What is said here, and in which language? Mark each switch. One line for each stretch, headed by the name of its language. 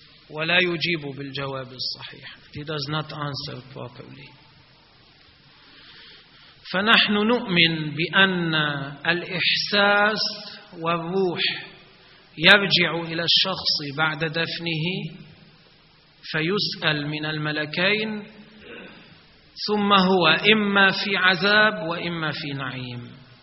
Arabic: ولا يجيب بالجواب الصحيح.
English: He does not answer properly.
Arabic: فنحن نؤمن بأن الإحساس والروح يرجع إلى الشخص بعد دفنه، فيسأل من الملكين، ثم هو إما في عذاب وإما في نعيم.